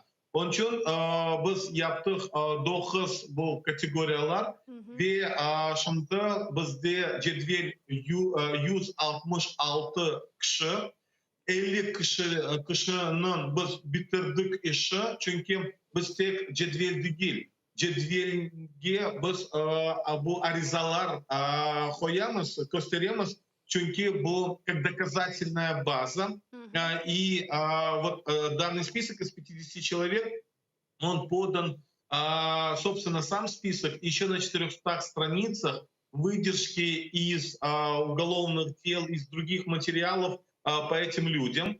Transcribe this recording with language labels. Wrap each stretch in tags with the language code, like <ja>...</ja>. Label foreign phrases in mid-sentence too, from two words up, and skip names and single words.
<crh>Onun için biz yaptık 9 bu kategoriyalar ve şimdi bizde cedvel 166 kişi, 50 kişinin biz bitirdik işi çünkü biz tek cedvel değil. Cedvelge biz bu arizalar koyamız, gösteremiz çünkü bu</crh> <ru>как доказательная база. И вот данный список из 50 человек, он подан, собственно, сам список еще на 400 страницах, выдержки из уголовных дел, из других материалов по этим людям.</ru>